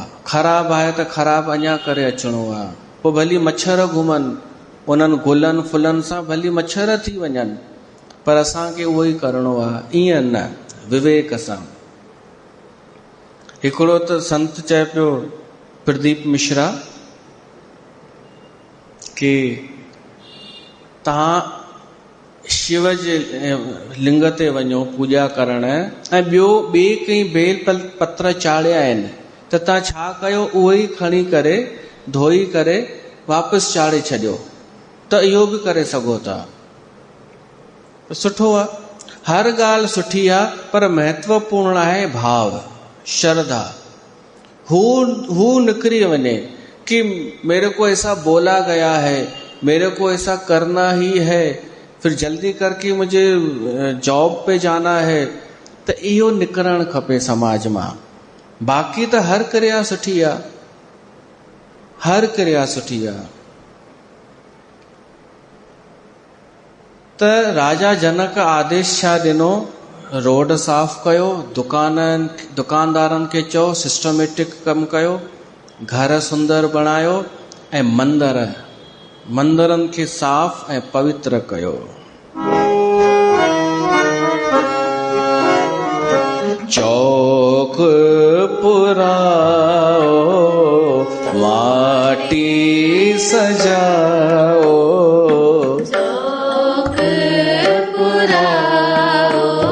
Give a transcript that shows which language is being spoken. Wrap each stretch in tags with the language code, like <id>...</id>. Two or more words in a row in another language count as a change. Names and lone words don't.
<sd>ख़राबु आहे त ख़राबु अञा करे अचिणो आहे। पोइ भली मच्छर घुमनि, उन्हनि गुलनि फुलनि सां भली मच्छर थी वञनि, पर असांखे उहो ई करिणो आहे। ईअं न, विवेक सां। हिकिड़ो त संत चए पियो, प्रदीप मिश्रा, कि तव्हां शिव जे लिंग ते वञो पूॼा करण, ऐं ॿिए कई बेल पत्र चाढ़िया आहिनि, त तव्हां छा कयो, उहो ई खणी करे धोई करे वापसि चाढ़े छॾियो, त इहो बि करे सघो था। सुठो आहे, हर ॻाल्हि सुठी आहे, पर महत्वपूर्ण आहे भाव, श्रद्धा।</sd> <hi>हू निकिरी वञे कि मेरे को ऐसा बोला गया है, मेरे को ऐसा करना ही है, फिर जल्दी करके मुझे जॉब पे जाना है,</hi> <sd>त इहो निकिरणु खपे समाज मां। बाक़ी त हर क्रिया सुठी आहे, हर क्रिया सुठी आहे। त राजा जनक आदेश छा ॾिनो, रोड साफ़ कयो, दुकानदारनि खे चयो सिस्टमेटिक कमु कयो, घर सुंदर बणायो, ऐं मंदरनि खे साफ़ ऐं पवित्र कयो। चौक पुराओ, माटी सजाओ, चौक पुराओ,</sd>